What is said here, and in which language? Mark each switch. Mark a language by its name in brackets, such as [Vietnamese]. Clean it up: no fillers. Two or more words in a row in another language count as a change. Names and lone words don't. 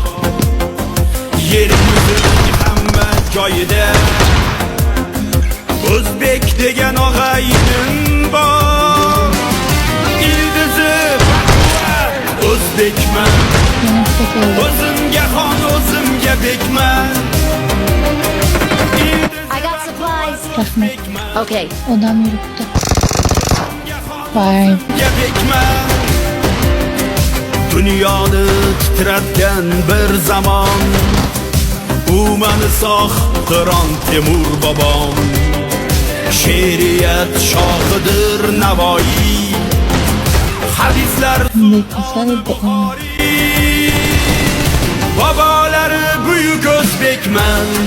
[Uzbek] Yerimizning hamma joyida o'zbek degan og'ayinim bor. Ildizi o'zbekman. O'zimga xon, o'zimga bekman. [English] I got supplies. [Uzbek] Rahmet. Okay. Odam yuribdi. Vay. Dunyoni titratgan bir zamon, u mani sog' Qiron Temur bobom. She'riyat shohidir Navoiy, hadislar bobolari buyuk o'zbekman.